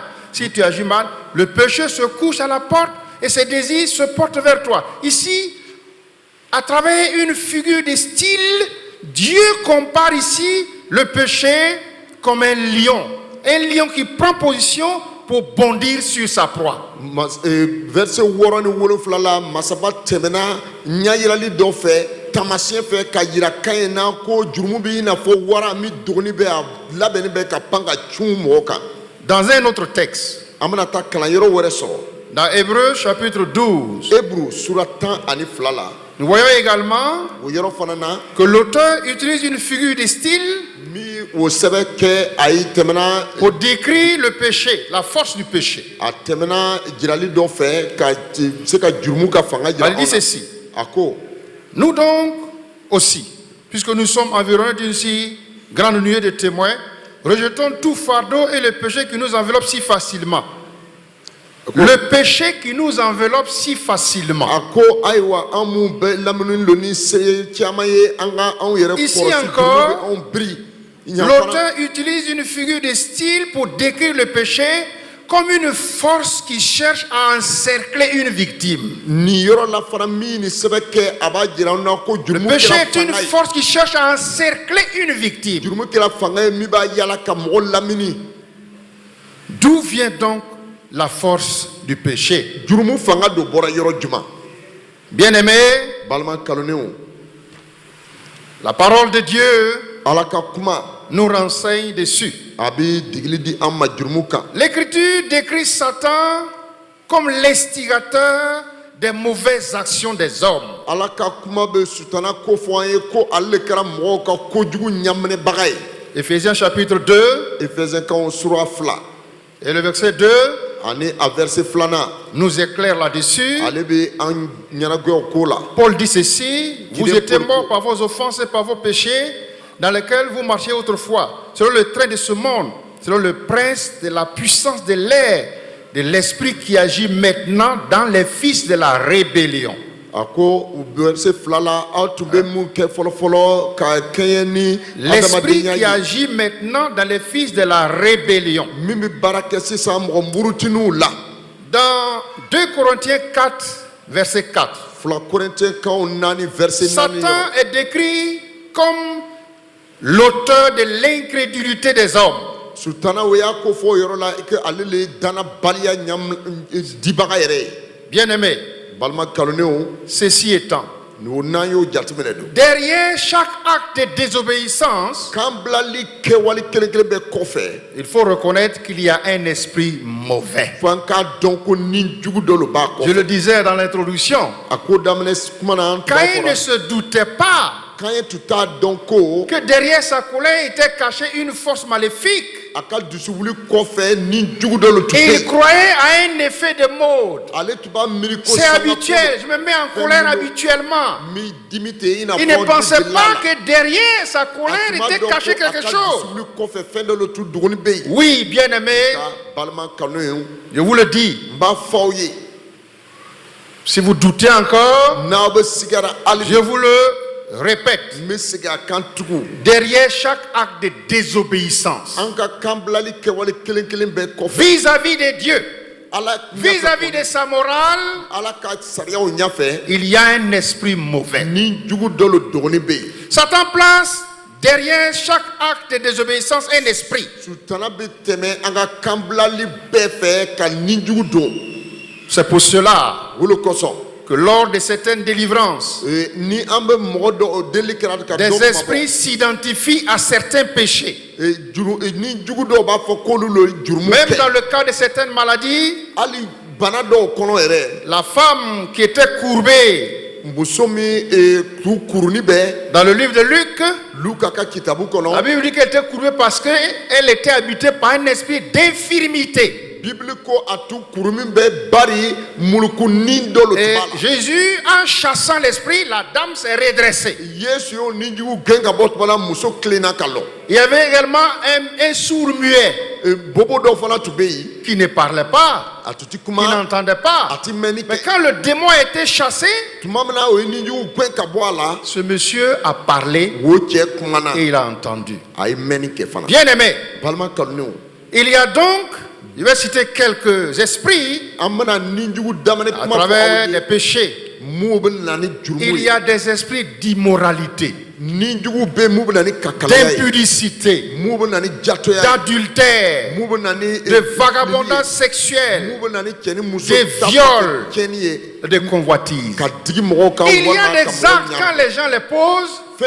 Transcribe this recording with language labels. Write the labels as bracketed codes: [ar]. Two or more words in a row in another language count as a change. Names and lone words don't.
[fr] Si tu agis mal, le péché se couche à la porte et ses désirs se portent vers toi. Ici, à travers une figure de style, Dieu compare ici le péché comme un lion qui prend position pour bondir sur sa proie. [bm] Verset 8 la masaba temena nya yirali dɔ fɛ tamasiyɛn fɛ ka yira kan ye na ko jurumu bi na fɔ wara mi dogoni bɛ a labɛnni bɛ ka pan ka cun mɔgɔ kan. [fr] Dans un autre texte, [bm] An bɛna taa kalanyɔrɔ wɛrɛ sɔrɔ. [fr] dans Hébreux chapitre 12, [bm] Hébreux sura 12 la. [fr] nous voyons également [bm] O yɔrɔ fana na [fr] que l'auteur utilise une figure de style [bm] mi o sɛbɛn kɛ a yi tɛmɛna [fr] pour décrire le péché, la force du péché. [bm] a tɛmɛna jirali dɔ fɛ ka se ka jurumu ka fanga jira [fr] Elle dit [bm] anw na. [fr] ceci: [bm] A ko [fr] nous donc aussi, puisque nous sommes environnés d'une si grande nuée de témoins, rejetons tout fardeau et le péché qui nous enveloppe si facilement. Le péché qui nous enveloppe si facilement. [bm] a ko ayiwa an mun bɛ lamini lo ni se caman ye an ka anw yɛrɛ [fr] Ici [bm] kɔlɔsi [fr] encore, [bm] jurumu bɛ anw biri. Yan fana, [fr] L'auteur utilise une figure de style pour décrire le péché comme une force qui cherche à encercler une victime. [bm] nin yɔrɔ la fana min ni sɛbɛn kɛ a b'a jira an na ko [fr] Le [bm] jurumu [fr] péché [bm] kɛra [fr] est une [bm] fanga ye. [fr] force qui cherche à encercler une victime. [bm] Jurumu kɛra fanga ye min b'a yala ka mɔgɔ lamini. [fr] D'où vient donc la force du péché? [bm] Jurumu fanga do bɔra yɔrɔ juma. [fr] Bien-aimés, [bm] Balima kalonenw, [fr] la parole de Dieu [bm] Ala ka kuma [fr] nous renseigne dessus. [bm] a bɛ digili di an ma jurumu kan. [fr] L'Écriture décrit Satan comme l'instigateur des mauvaises actions des hommes. [bm] Ala ka kuma bɛ sutana ko fɔ an ye ko ale le kɛra mɔgɔw ka kojugu ɲaminɛbaga ye. [fr] Éphésiens chapitre 2 [bm] Efɛsɛnkanw sura 2 [fr] et le verset 2 [bm] ani a verset 2 [fr] nous éclaire là-dessus. [bm] ale bɛ an ɲɛnagoyaw ko la. [fr] Paul dit ceci: vous Qu'il est étiez pour- morts par vos offenses et par vos péchés, dans lesquels vous marchiez autrefois, selon le train de ce monde, selon le prince de la puissance de l'air, de l'esprit qui agit maintenant dans les fils de la rébellion. [bm] A ko verset 2 la aw tun bɛ mun kɛ fɔlɔfɔlɔ ka kɛɲɛ ni [fr] L'esprit [bm] adamadenya [fr] qui [bm] ye [fr] agit maintenant dans les fils de la rébellion. [bm] min bɛ baara kɛ sisan mɔgɔ murutininw la. [fr] Dans 2 Corinthiens 4, verset 4, [bm] 2 Korintiyɛnkanw 4 verset 4 [fr] Satan est décrit comme l'auteur de l'incrédulité des hommes. [bm] sutana o y'a ko fɔ o yɔrɔ la que ale le ye dannabaliya dibaga yɛrɛ ye. [fr] Bien-aimés, [bm] Balima kalonenw, [fr] ceci étant, [bm] n'an y'o jateminɛ don. [fr] derrière chaque acte de désobéissance, [bm] K'an bilali kɛwale kelen kelen bɛɛ kɔfɛ, [fr] il faut reconnaître qu'il y a un esprit mauvais. [bm] fo an k'a dɔn ko ni jugu dɔ lo b'a [fr] Je [bm] kɔfɛ. [fr] le disais dans l'introduction, [bm] A ko daminɛ kuma na an tun b'a [fr] Caïn ne [bm] fɔ [fr] se doutait pas [bm] k'an ye tun t'a dɔn ko [fr] que derrière sa colère était cachée une force maléfique. [bm] a ka dusubuli kɔfɛ ni jugu dɔ lo tun [fr] Et [bm] bɛ [fr] il [bm] yen. [fr] croyait à un effet de mode. [bm] Ale tun b'a miiri ko [fr] C'est [bm] sanga [fr] habituel, je me mets en colère habituellement. [bm] mi dimi tɛ i n'a [fr] Il [bm] fɔ [fr] ne pensait [bm] delila [fr] pas [bm] la. [fr] que derrière sa [bm] A [fr] colère [bm] tun b'a [fr] était [bm] dɔn [fr] caché [bm] ko a [fr] quelque [bm] ka [fr] chose. [bm] dusubuli kɔfɛ fɛn dɔ lo tun dogoni bɛ yen. [fr] Oui, bien-aimés, [bm] Ka balima kalonenw, [fr] je vous le dis, [bm] n b'a fɔ aw ye, [fr] si vous doutez encore, [bm] n'aw bɛ sigara hali [fr] je vous le répète, [bm] n bɛ segin a kan tugun. [fr] derrière chaque acte de désobéissance [bm] An ka kan bilali kɛwale kelen kelen bɛɛ kɔfɛ, [fr] vis-à-vis de Dieu, [bm] Ala [fr] vis-à-vis de sa morale, [bm] Ala ka sariyaw ɲɛfɛ, [fr] il y a un esprit mauvais. [bm] ni jugu dɔ lo dogoni bɛ yen. [fr] Satan place derrière chaque acte de désobéissance un esprit. [bm] Sutana bɛ tɛmɛ an ka kan bilali bɛɛ fɛ ka ni jugu don. [fr] C'est pour cela [bm] O le kosɔn, [fr] que lors de certaines délivrances, [bm] ni an bɛ mɔgɔ dɔ deli kɛra ka [fr] des [bm] dɔ [fr] esprits s'identifient à certains péchés. [bm] ni jugu dɔw b'a fɔ k'olu lo jurumu [fr] Même [bm] kɛ. [fr] dans le cas de certaines maladies, [bm] Hali bana dɔw kɔnɔ yɛrɛ, [fr] la femme qui était courbée [bm] muso min k'u kuruni bɛ [fr] dans le livre de Luc, [bm] Luka ka kitabu la kɔnɔ, [fr] Bible dit qu'elle était courbée parce qu'elle était habitée par un esprit d'infirmité. [bm] Bibili ko a tun kuru min bɛ bari mulukunin dɔ lo [fr] Et [bm] tun b'a la. [fr] Jésus, en chassant l'esprit, la dame s'est redressée. [bm] Yesu y'o ni jugu gɛn ka bɔ tuma la, muso tilenna ka lɔ. [fr] Il y avait également un sourd muet [bm] Bobo dɔw fana tun bɛ yen, [fr] qui ne parlait pas, [bm] a tun ti [fr] qui [bm] kuma, [fr] n'entendait [bm] a [fr] pas. [bm] ti mɛnni [fr] Mais [bm] kɛ. [fr] quand le démon a été chassé, [bm] Tuma min na o ye ni jugu gɛn ka bɔ a la, [fr] ce monsieur a parlé [bm] o cɛ kumana, [fr] et il a entendu. [bm] a ye mɛnni kɛ fana. [fr] Bien-aimé, [bm] Balima kalonenw, [fr] il y a donc, je vais citer quelques esprits [bm] an bɛna ni jugu daminɛ [fr] à [bm] kuma fɔ [fr] travers [bm] aw [fr] des [bm] ye. [fr] péchés. [bm] Mun bɛ na ni jurumu [fr] Il [bm] ye. [fr] y a des esprits d'immoralité. d'impudicité, d'adultère, de vagabondage sexuel, de viol, de convoitise. Il y a des actes quand les gens les posent.